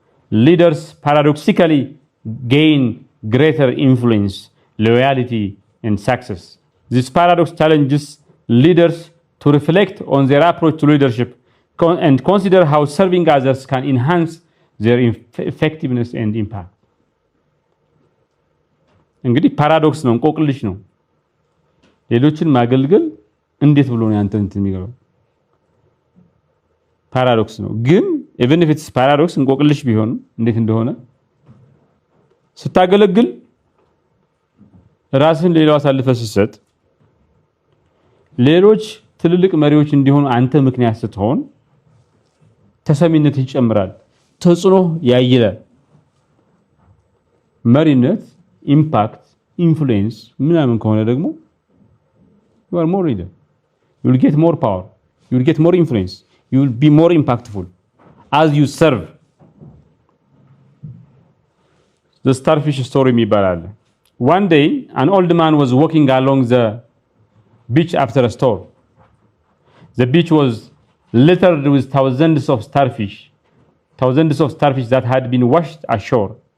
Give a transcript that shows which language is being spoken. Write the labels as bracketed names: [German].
[English] Leaders paradoxically gain greater influence, loyalty and success. This paradox challenges leaders to reflect on their approach to leadership and consider how serving others can enhance their effectiveness and impact. [Amharic] እንግዲህ ፓራዶክስ ነው እንቆቅልሽ ነው። ሌሎችን ማገልገል እንዴት ብሎ ነው ያንተ እንትን የሚገባው? ፓራዶክስ ነው። ግን [English] even if it's paradox [Amharic] እንቆቅልሽ ቢሆን እንዴት እንደሆነ ስታገለግል ራስን ሌላው አሳልፈ ስትሰጥ ሌሎች ትልልቅ መሪዎች እንዲሆኑ አንተ ምክንያት ስትሆን ተሰሚነት ይጨምራል፣ ተጽዕኖ ያይላል። መሪነት ኢምፓክት ኢንፍሉዌንስ ምናምን ከሆነ ደግሞ [English] you are more leader, you will get more power, you will get more influence, you will be more impactful as you serve. The starfish story [Amharic] የሚባላል። [English] One day an old man was walking along the beach after a storm. The beach was littered with thousands of starfish that had been washed ashore.